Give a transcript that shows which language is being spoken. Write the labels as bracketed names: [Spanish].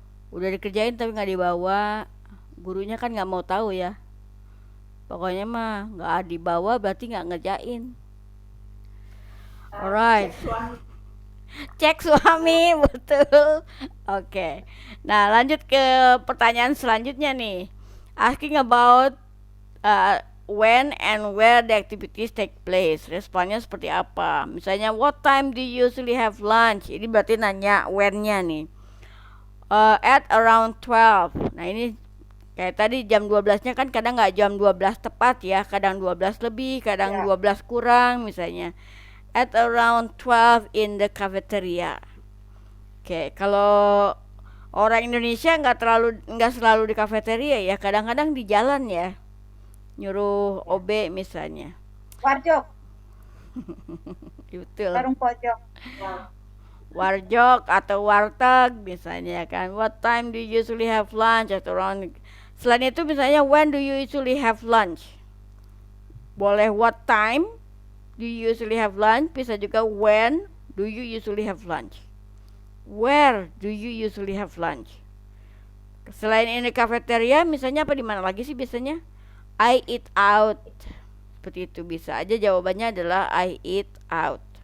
[Indonesian] Udah dikerjain tapi nggak dibawa, gurunya kan nggak mau tahu ya. Pokoknya mah nggak dibawa berarti nggak ngerjain. [English] Alright. [Indonesian] Cek suami, betul. Oke. Nah, lanjut ke pertanyaan selanjutnya nih. [English] Asking about when and where the activities take place. [Indonesian] Responnya seperti apa? Misalnya, [English] what time do you usually have lunch? [Indonesian] Ini berarti nanya when-nya nih. [English] At around 12. [Indonesian] Nah, ini kayak tadi jam 12-nya kan kadang nggak jam 12 tepat ya. Kadang 12 lebih, kadang Ya. 12 kurang misalnya. [English] At around 12 in the cafeteria. [Indonesian] Oke, kalau orang Indonesia nggak selalu di kafeteria ya, kadang-kadang di jalan ya, nyuruh OB misalnya. Warjok, Betul. warung pojok. Warjok atau warteg misalnya kan. [English] What time do you usually have lunch [Indonesian] atau [English] around. [Indonesian] Selain itu misalnya [English] when do you usually have lunch? [Indonesian] Boleh [English] what time do you usually have lunch? [Indonesian] Bisa juga [English] when do you usually have lunch? Where do you usually have lunch? [Indonesian] Selain ini cafeteria, misalnya apa di mana lagi sih biasanya? [English] I eat out. [Indonesian] Seperti itu bisa aja jawabannya adalah [English] I eat out.